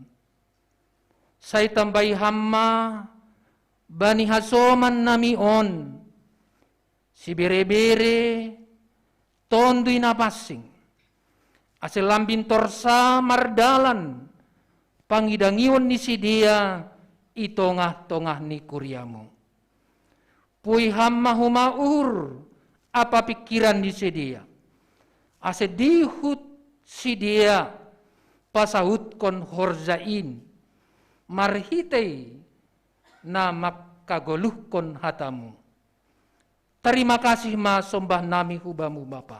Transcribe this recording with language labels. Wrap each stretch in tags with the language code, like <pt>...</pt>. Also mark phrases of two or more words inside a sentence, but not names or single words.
<bts>Say tambay hamma, bani hasoman nami on, si bere-bere, tondoy na pasing, asilambin torsa mardalan, pangidangiwan ni si dia, itongah-tongah ni kuryamu. Puy hamma humaur, apa pikiran di si dia, ase dihut si dia, pasahut kon horzain, marhitay na makagoluh kon hatamu.</bts> <id>Terima kasih</id> <bts>ma sombah nami hubamu Bapa.</bts>